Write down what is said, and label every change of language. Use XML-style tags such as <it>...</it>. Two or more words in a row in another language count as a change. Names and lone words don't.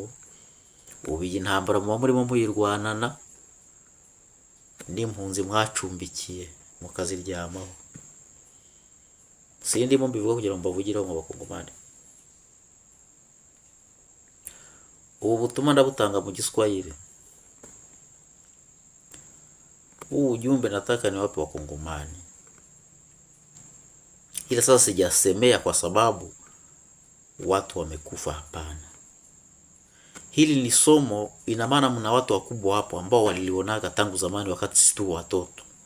<rw>Ubu iyi ntambara muba murimo muyirwanana n'impunzi mwacumbikiye mukaziryamaho. Sindimo mbivuga kugira ngo mbavugireho mu bakongomani. Ubu butumwa ndabutanga mu Giswahili.</rw> <sw>Ujumbe nataka ni wapi wakongomani. Ila sasa sijasemea kwa sababu watu wamekufa, hapana. Hili ni somo, ina maana mna watu wakubwa hapo ambao walilionaga tangu zamani wakati sisi tu watoto.</sw>